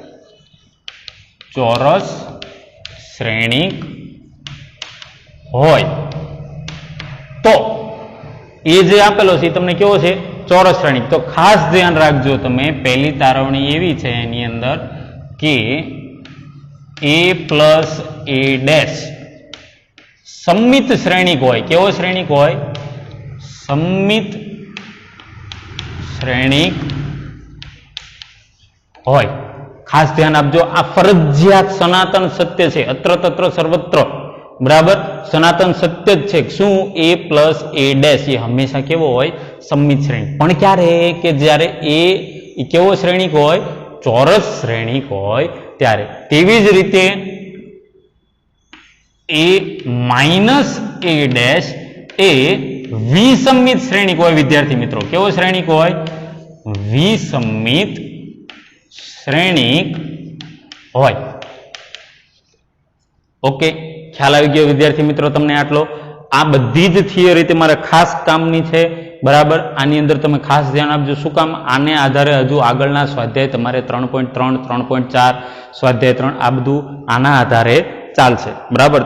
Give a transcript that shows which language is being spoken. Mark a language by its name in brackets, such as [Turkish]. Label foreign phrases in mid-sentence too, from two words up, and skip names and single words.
[Gujarati] ચોરસ શ્રેણિક હોય તો એ જે આપેલો છે એ તમને કેવો છે? ચોરસ શ્રેણિક. તો ખાસ ધ્યાન રાખજો તમે, પહેલી તારવણી એવી છે એની અંદર કે a + a' સમમિત શ્રેણિક હોય। કેવો શ્રેણિક હોય? સમમિત શ્રેણિક હોય। ખાસ ધ્યાન આપજો, આ ફરજિયાત સનાતન સત્ય હૈ, [Sanskrit] अत्र तत्र सर्वत्र, [Gujarati] બરાબર સનાતન સત્ય જ છે। શું? એ પ્લસ એ ડૅશ યે હંમેશા કેવો હોય? સમમિત શ્રેણિક। પણ ક્યારે કે જ્યારે એ કેવો શ્રેણિક હોય? ચોરસ શ્રેણિક હોય ત્યારે। તેવી જ રીતે એ માઇનસ એ ડૅશ એ વિસમમિત શ્રેણિક હોય વિદ્યાર્થી મિત્રો। કેવો શ્રેણિક હોય? વિસમમિત શ્રેણિક હોય। ઓકે, ખ્યાલ આવી ગયો વિદ્યાર્થી મિત્રો તમને આટલો? આ બધી જ થિયરી તમારે ખાસ કામની છે, બરાબર। આની અંદર તમે ખાસ ધ્યાન આપજો। શું કામ? આને આધારે હજુ આગળના સ્વાધ્યાય તમારે 3.3 3.4 સ્વાધ્યાય 3 આ બધું આના આધારે ચાલશે, બરાબર।